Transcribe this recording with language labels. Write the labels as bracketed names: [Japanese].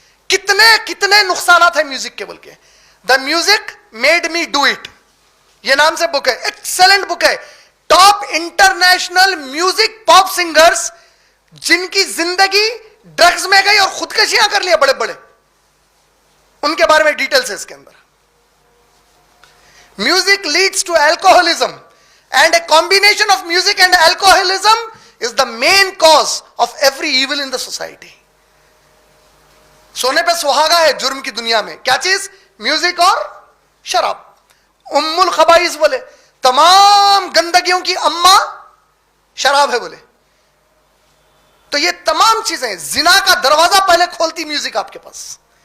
[Urdu] کتنے کتنے نقصانات ہیں میوزک کے. بول کے [English] the music made me do it, [Urdu] یہ نام سے بک ہے, ایکسلنٹ بک ہے. ٹاپ انٹرنیشنل میوزک پاپ سنگرز جن کی زندگی ڈرگز میں گئی اور خودکشیاں کر لیا بڑے بڑے, ان کے بارے میں ڈیٹیلز ہے اس کے اندر. [English] Music leads to alcoholism and a combination of music and alcoholism is the main cause of every evil in the society. [Urdu] سونے پہ سہاگا ہے جرم کی دنیا میں کیا چیز؟ میوزک اور شراب. ام الخبائث بولے, تمام گندگیوں کی اماں شراب ہے بولے. تو یہ تمام چیزیں, زنا کا دروازہ پہلے کھولتی میوزک آپ کے پاس.